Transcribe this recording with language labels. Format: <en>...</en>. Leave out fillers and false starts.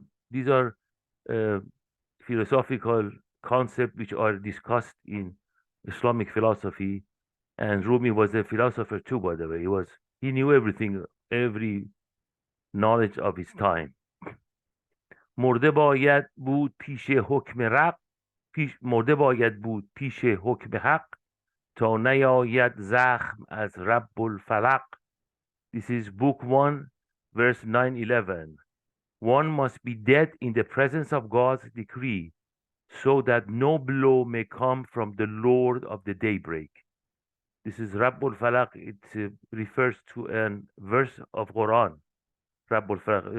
<en>These are uh, philosophical concepts which are discussed in Islamic philosophy. And Rumi was a philosopher too, by the way. He knew everything, every knowledge of his time.</en> <fa>مرده باید بود پیش حکم رق مرده باید بود پیش حکم حق تا نیاید زخم از رب الفلق.</fa> <en>This is book 1, verse 911. One must be dead in the presence of God's decree, so that no blow may come from the Lord of the daybreak. This is Rabbul Falaq. It refers to a verse of Quran. Rabbul Falaq.</en>